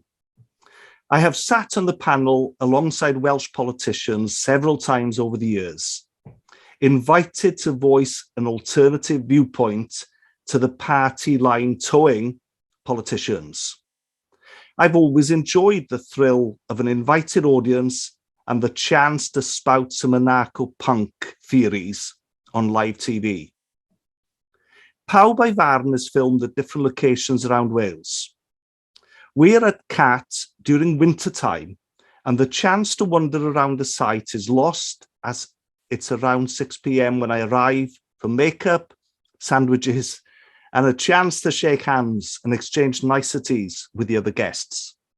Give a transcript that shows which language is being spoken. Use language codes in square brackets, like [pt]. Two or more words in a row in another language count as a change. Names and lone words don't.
[en] I have sat on the panel alongside Welsh politicians several times over the years, invited to voice an alternative viewpoint to the party line towing politicians. I've always enjoyed the thrill of an invited audience and the chance to spout some anarcho-punk theories on live TV. Pawb a'i Farn is filmed at different locations around Wales. We're at CAT during winter time, and the chance to wander around the site is lost as it's around 6 p.m. when I arrive for makeup, sandwiches, and a chance to shake hands and exchange niceties with the other guests.